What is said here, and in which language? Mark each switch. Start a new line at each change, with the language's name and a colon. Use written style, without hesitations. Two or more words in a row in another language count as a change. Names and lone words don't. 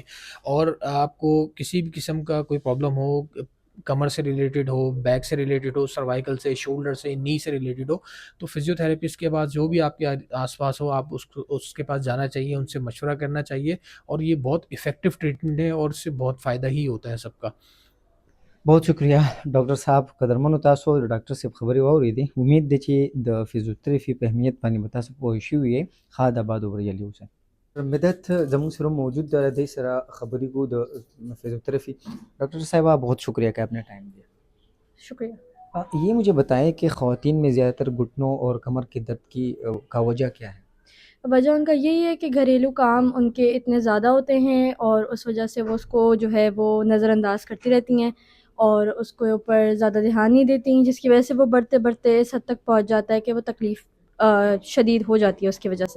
Urdu: اور آپ کو کسی بھی قسم کا کوئی پرابلم ہو، کمر سے ریلیٹڈ ہو، بیک سے ریلیٹڈ ہو، سروائیکل سے، شولڈر سے، نی سے ریلیٹڈ ہو، تو فزیوتھراپسٹ کے پاس جو بھی آپ کے آس پاس ہو، آپ اس کے پاس جانا چاہیے، ان سے مشورہ کرنا چاہیے. اور یہ بہت
English: effective treatment
Urdu: ہے، اور اس سے بہت فائدہ ہی ہوتا ہے سب کا. بہت شکریہ ڈاکٹر صاحب,
Pashto: قدرمنو تاسو د ډاکټر صاحب خبرې واورېدې. امید ده چې د فزیوتراپي په اهمیت باندې به تاسو پوه شوي یې. ښاد آباد او بریالي اوسئ. مدت زموږ سره موجود ده، دی سره خبرې کوو د فزیوتراپي.
Urdu: ڈاکٹر صاحبہ بہت شکریہ کہ آپ نے ٹائم دیا. شکریہ. یہ مجھے بتائیں کہ خواتین میں زیادہ تر گھٹنوں اور کمر کے درد کا وجہ کیا ہے? وجہ ان کا یہی ہے کہ گھریلو کام ان کے اتنے زیادہ ہوتے ہیں اور اس وجہ سے وہ اس کو جو ہے وہ نظرانداز کرتی رہتی ہیں اور اس کے اوپر زیادہ دھیان نہیں دیتی، جس کی وجہ سے وہ بڑھتے بڑھتے اس حد تک پہنچ جاتا ہے کہ وہ تکلیف شدید ہو جاتی ہے اس کی وجہ سے.